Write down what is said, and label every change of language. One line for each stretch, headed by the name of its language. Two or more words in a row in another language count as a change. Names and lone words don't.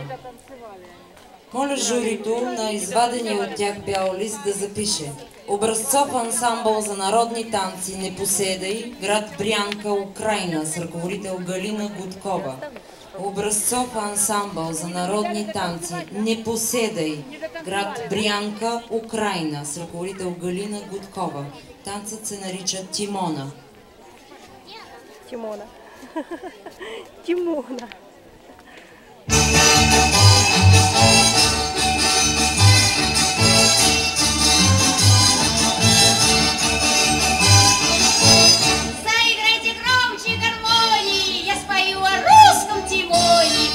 Bulgarian: Моля журито на извадения от тях бял лист да запише: образцов ансамбъл за народни танци "Не поседай", град Брянка, Украйна, с ръководител Галина Гудкова. Образцов ансамбъл за народни танци "Не поседай", град Брянка, Украйна, с ръководител Галина Гудкова. Танцът се нарича Тимона. Тимона. Тимона.
Russian: Заиграйте громче гармонии, я спою о русском Тимоне.